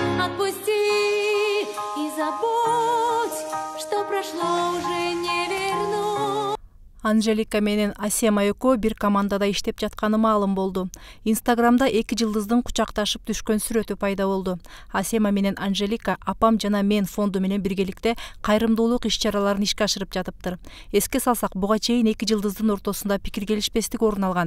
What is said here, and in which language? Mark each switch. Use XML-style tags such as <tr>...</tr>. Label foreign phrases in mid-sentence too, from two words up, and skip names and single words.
<ru>Отпусти и забудь, что прошло уже не вернуть.</ru> <ky>Анжелика менен Асема экөө бир командада иштеп жатканы маалым болду. Инстаграмда эки жылдыздын кучакташып түшкөн сүрөтү пайда болду. Асема менен Анжелика апам жана мен фонду менен биргеликте кайрымдуулук иш-чараларын ишке ашырып жатыптыр. Эске салсак, буга чейин эки жылдыздын ортосунда пикир келишпестик орун алган.</ky>